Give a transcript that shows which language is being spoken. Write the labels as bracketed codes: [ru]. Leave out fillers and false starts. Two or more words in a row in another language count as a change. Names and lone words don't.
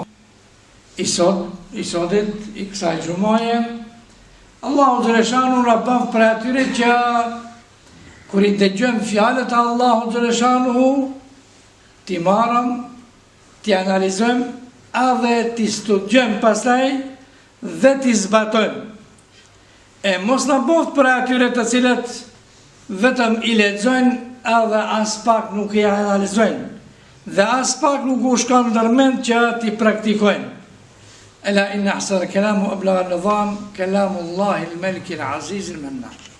[sq] I sotit, i kësaj gjumaje, Allahu Xhaleshanu na bën për atyre që kur i dëgjojmë fjalët e Allahu Xhaleshanu, t'i marrëm, t'i analizojmë, edhe t'i studiojmë pastaj dhe t'i zbatojmë. E mos na bëft për atyre të cilët vetëm i lexojnë edhe as pak nuk i analizojnë, dhe as pak nuk u shkon ndërmend që t'i praktikojnë. [ar] ألا إن أحسن الكلام وأبلغ النظام كلام الله الملك العزيز المنان.